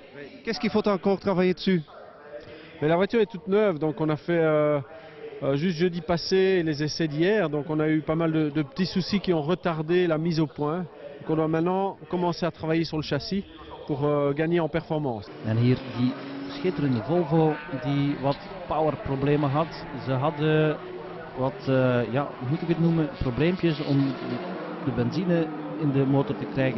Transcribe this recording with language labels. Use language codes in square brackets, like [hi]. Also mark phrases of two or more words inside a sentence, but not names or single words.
[fr] Qu'est-ce qu'il faut encore travailler dessus? Mais la voiture est toute neuve, donc on a fait juste jeudi passé les essais d'hier. Donc, on a eu pas mal de petits soucis qui ont retardé la mise au point. Donc, on doit maintenant commencer à travailler sur le châssis pour gagner en performance. [nl] En hier die schitterende Volvo die wat powerproblemen had. Ze hadden wat, ja, hoe moet ik het noemen, probleempjes om de benzine in de motor te krijgen.